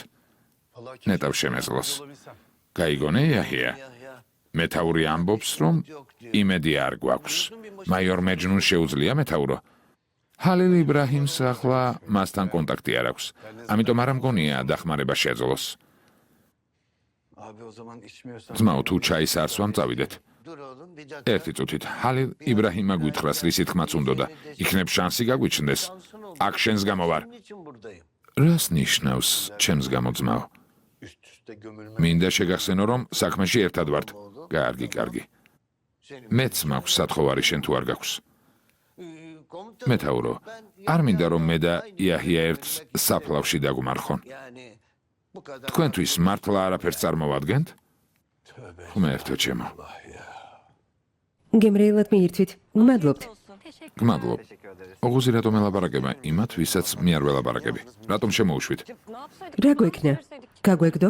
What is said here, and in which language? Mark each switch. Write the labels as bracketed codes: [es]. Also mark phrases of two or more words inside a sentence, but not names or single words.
[ka] ნეტავ შემეძლოს. გაიგონე იაჰია? მეტაური ამბობს, რომ იმედი არ გვაქვს. მაიორ მეჯნუნს შეუძლია მეტაურო. ჰალილ იბრაჰიმს ახლა მასთან კონტაქტი არ აქვს. ამიტომ არ მგონია დახმარება შეძლოს. [tr] Abi o zaman içmiyorsan. [ka] ძმაო, თუ ჩაის არ სვამ, წავიდეთ. ერთი წუთით, ჰალილ იბრაჰიმა გვითხრას, რის ითქმაც უნდოდა. იქნებ შანსი გაგვიჩნდეს. აქ შენს გამო ვარ. [tr] Niçin buradayım? [ka] რას ნიშნავს ჩემს გამო, ძმაო? [tr] Üst üste gömülme. [ka] მინდა შეგახსენო, რომ საქმეში ერთად ვართ. კარგი, კარგი. მეც მაქვს სათხოვარი, შენ თუ არ გაქვს. Komutanım, მეტაურო, არ მინდა რომ მე და იაჰია ერთ საფლავში დაგუმარხონ. [tr] yani bu kadar. [ka] თქვენთვის მართლა არაფერს წარმოვადგენთ? ღმერთო ჩემო. გემრიელად მიირთვით. გმადლობთ. გმადლობ. ოღუზი რატომ ელაპარაკება იმათ, ვისაც მე არ ველაპარაკები? რატომ შემოუშვით? რა გვექნა? გაგვეგდო?